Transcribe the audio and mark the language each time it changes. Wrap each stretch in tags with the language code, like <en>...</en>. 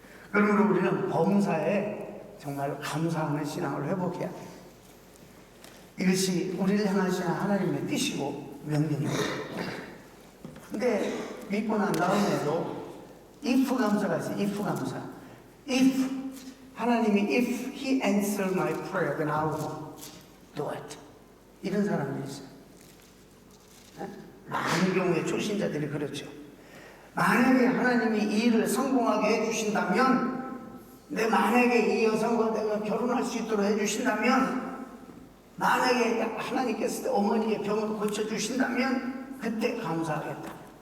<ko>그러므로 우리는 범사에 정말 감사하는 신앙을 회복해야 돼요. 이것이 우리를 향하시는 하나님의 뜻이고 명령입니다. 근데 믿고 난 다음에도 if 감사가 있어요. if 감사.</ko> <en>if</en> <ko>하나님이</ko> <en>if he answer my prayer then I will do it.</en> <ko>이런 사람들이 있어요. 많은 경우에 초신자들이 그렇죠. 만약에 하나님이 이 일을 성공하게 해주신다면, 만약에 이 여성과 내가 결혼할 수 있도록 해주신다면, 만약에 하나님께서 어머니의 병을 고쳐주신다면 그때 감사하겠다.</ko>